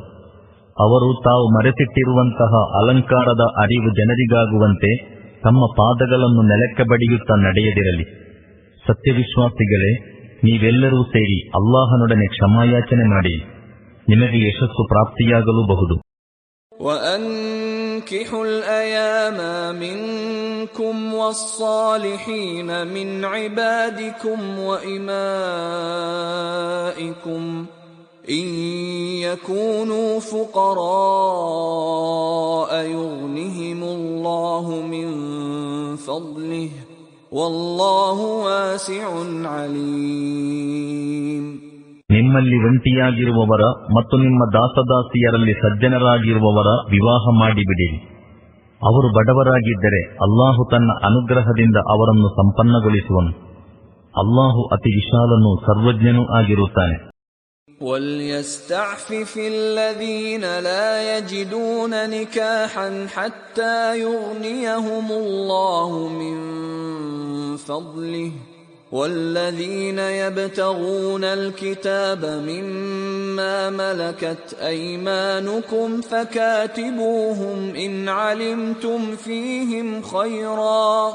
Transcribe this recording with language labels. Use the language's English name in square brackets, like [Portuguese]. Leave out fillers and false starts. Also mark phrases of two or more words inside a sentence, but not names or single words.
[Kannada] ಅವರು ತಾವು ಮರೆತಿಟ್ಟಿರುವಂತಹ ಅಲಂಕಾರದ ಅರಿವು ಜನರಿಗಾಗುವಂತೆ ತಮ್ಮ ಪಾದಗಳನ್ನು ನೆಲಕ್ಕೆ ಬಡಿಯುತ್ತಾ ನಡೆಯದಿರಲಿ. ಸತ್ಯವಿಶ್ವಾಸಿಗಳೇ, ನೀವೆಲ್ಲರೂ ಸೇರಿ ಅಲ್ಲಾಹನೊಡನೆ ಕ್ಷಮಾಯಾಚನೆ ಮಾಡಿ, ನಿಮಗೆ ಯಶಸ್ಸು ಪ್ರಾಪ್ತಿಯಾಗಲೂಬಹುದು. [Arabic] وَأَنكِحُوا الْأَيَامَ مِنكُمْ وَالصَّالِحِينَ مِنْ عِبَادِكُمْ وَإِمَائِكُمْ إِنْ يَكُونُوا فُقَرَاءَ يُغْنِهِمُ اللَّهُ مِنْ فَضْلِهِ وَاللَّهُ وَاسِعٌ عَلِيمٌ. [Kannada] ನಿಮ್ಮಲ್ಲಿ ಒಂಟಿಯಾಗಿರುವವರ ಮತ್ತು ನಿಮ್ಮ ದಾಸದಾಸಿಯರಲ್ಲಿ ಸಜ್ಜನರಾಗಿರುವವರ ವಿವಾಹ ಮಾಡಿಬಿಡಿರಿ. ಅವರು ಬಡವರಾಗಿದ್ದರೆ ಅಲ್ಲಾಹು ತನ್ನ ಅನುಗ್ರಹದಿಂದ ಅವರನ್ನು ಸಂಪನ್ನಗೊಳಿಸುವನು. ಅಲ್ಲಾಹು ಅತಿ ವಿಶಾಲನೂ ಸರ್ವಜ್ಞನೂ ಆಗಿರುತ್ತಾನೆ. [Arabic] وَلْيَسْتَعْفِفِ الَّذِينَ لَا يَجِدُونَ نِكَاحًا حَتَّى يُغْنِيَهُمُ اللَّهُ مِنْ فَضْلِهِ وَالَّذِينَ يَبْتَغُونَ الْكِتَابَ مِمَّا مَلَكَتْ أَيْمَانُكُمْ فَكَاتِبُوهُمْ إِنْ عَلِمْتُمْ فِيهِمْ خَيْرًا